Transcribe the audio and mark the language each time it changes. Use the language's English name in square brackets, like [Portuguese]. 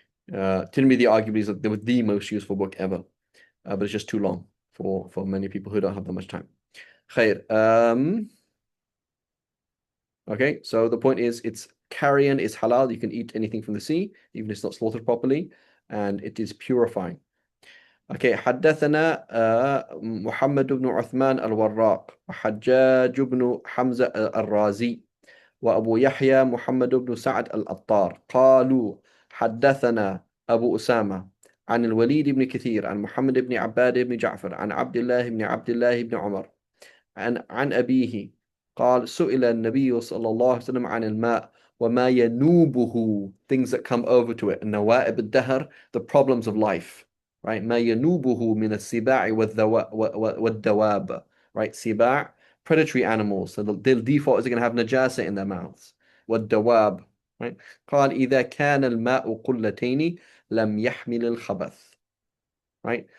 [English] Tirmidhi arguably is the most useful book ever, but it's just too long for many people who don't have that much time. Khair. Okay, so the point is, it's carrion is halal. You can eat anything from the sea, even if it's not slaughtered properly, and it is purifying. [Arabic] Okay, حدثنا محمد بن عثمان الوراق وحجاج بن حمزة الرازي وأبو يحيى محمد بن سعد الأطار قالوا حدثنا أبو أسامة عن الوليد بن كثير عن محمد بن عباد بن جعفر عن عبد الله بن عبد الله بن عمر عن أبيه قال سئل النبي صلى الله عليه وسلم عن الماء وما ينوبه, [English] things that come over to it, [Arabic] النوائب الدهر, [English] the problems of life, right? [Arabic] ما ينوبه من السباع والدواب, right? [English] سباع, predatory animals, so the default is they're going to have najasa in their mouths. [Arabic] والدواب, right? قال إذا كان الماء قلتين لم يحمل الخبث, right?